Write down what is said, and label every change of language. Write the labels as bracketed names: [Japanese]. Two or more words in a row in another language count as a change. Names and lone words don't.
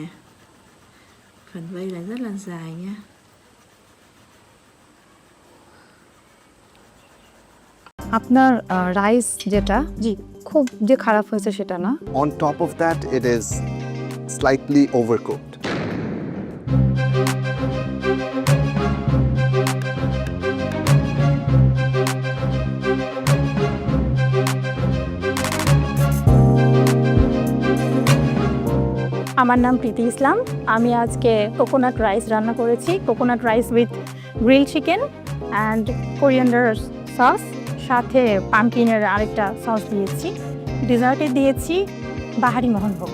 [Vietnamese] Phần vây là rất là dài nhá. [Bangla] আপনার রাইস যেটা জি খুব যে খারাপ হয়েছে সেটা না [English] On top of that, it is slightly overcooked. [Bangla] আমার নাম প্রীতি ইসলাম আমি আজকে [English] coconut rice [Bangla] রান্না করেছি [English] coconut rice with grill chicken and coriander sauce [Bangla] সাথে পামকিনের আরেকটা সস দিয়েছি ডেজার্টে দিয়েছি বাহারি মোহনভোগ